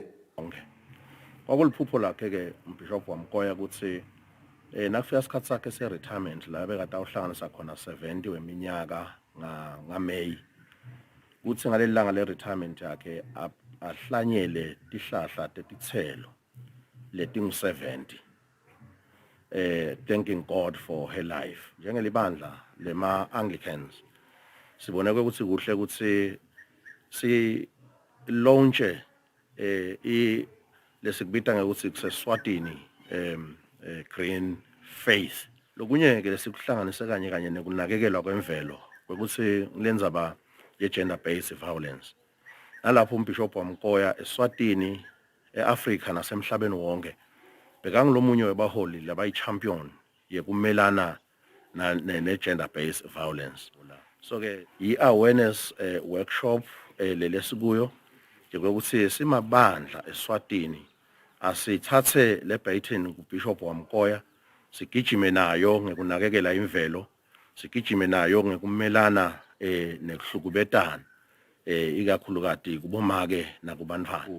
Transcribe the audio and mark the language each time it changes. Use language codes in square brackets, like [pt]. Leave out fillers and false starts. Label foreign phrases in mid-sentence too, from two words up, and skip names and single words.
[ss] Kwakuliphupho lakhe ke umbhishophu Wamkoya ukuthi nakufika isikhathi sakhe se-retirement la bekade awuhlanganisa khona 70 weminyaka ngaMay kuthi ngaleli langa le-retirement yakhe ahlanyele tihlahla tetithelo letingu-70 [en] thanking God for her life. [ss] Njengelibandla lema-Anglicans siboneke ukuthi kuhle ukuthi si launche lesikubita ngekuthi kuseswatini [en] green faith [ss] lokunye ke lesikuhlanganise kanye nekunakekelwa kwemvelo ukuthi lenzaba ye- [en] gender based violence [ss] nalapho umbishop Wamkoya eSwatini eAfrika nasemhlabeni wonke bekangilomunye webaholi labayi-champion yekumelana ne- [en] gender based violence. [ss] So ke i- [en] awareness workshop [ss] lelesikuyo ukuthi simabandla eSwatini asithathe le baton kuBishop Wamkoya sigijime nayo ngekunakekela imvelo sigijime nayo ngekumelana nekuhlukubetana ikakhulukati kubomake nakubantwana.